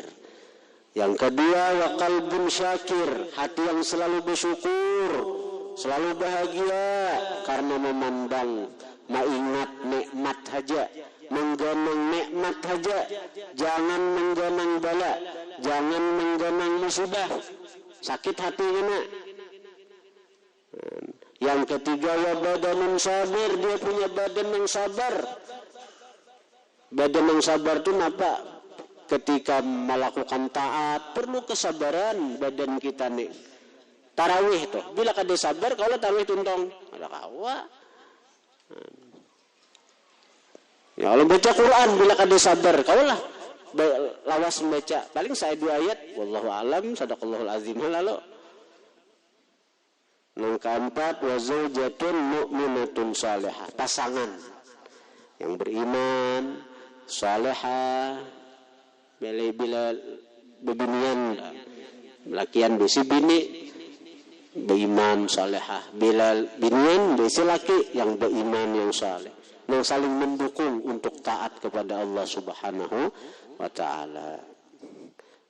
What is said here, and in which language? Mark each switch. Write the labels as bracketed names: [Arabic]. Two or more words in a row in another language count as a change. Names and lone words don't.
[Banjar] Yang kedua, [Arabic] وقلب شاكر, [Banjar] hati yang selalu bersyukur, selalu bahagia karena memandang, mengingat nikmat saja, menggenang nikmat saja, jangan menggenang bala, jangan menggenang musibah, sakit hati kena. Yang ketiga, [Arabic] وبدن صابر, [Banjar] dia punya badan yang sabar. Badan yang sabar itu apa? Ketika melakukan taat perlu kesabaran badan kita nih. Tarawih tuh, bila kada sabar kalau tarawih tuntong, ada kawa. Ya kalau baca Quran bila kada sabar, kaulah lawas membaca. Paling saya 2 ayat, [Arabic] والله أعلم صدق الله العظيم lalu. [Banjar] Yang keempat, [Arabic] وزوجة مؤمنة صالحة, [Banjar] pasangan yang beriman, salihah, bila bebinian, lakian besi bini, beriman, salihah, bila binian besi laki yang beriman, yang salih, yang saling mendukung untuk taat kepada Allah [Arabic] سبحانه وتعالى.